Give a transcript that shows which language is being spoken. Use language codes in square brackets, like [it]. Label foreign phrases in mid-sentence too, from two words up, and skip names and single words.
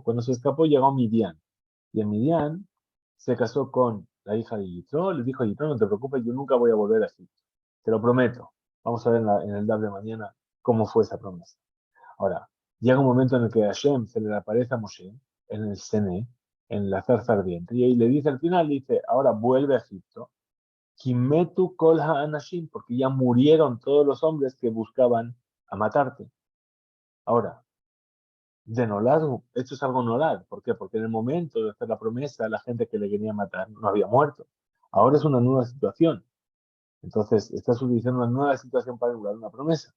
[es] Cuando se escapó llegó a Midian. Y en Midian se casó con la hija de Yitro, le dijo a Yitro, no te preocupes, yo nunca voy a volver a Egipto. Te lo prometo. Vamos a ver en el DAB de mañana cómo fue esa promesa. Ahora, llega un momento en el que Hashem se le aparece a Moshe en el Sené, en la zarza ardiente, y ahí le dice al final, dice, ahora vuelve a Egipto, [he] כי מתו כל האנשים, [es] porque ya murieron todos los hombres que buscaban a matarte. Ahora, de Nolad, esto es algo Nolad. ¿Por qué? Porque en el momento de hacer la promesa, la gente que le quería matar no había muerto. Ahora es una nueva situación. Entonces, estás utilizando una nueva situación para anular una promesa.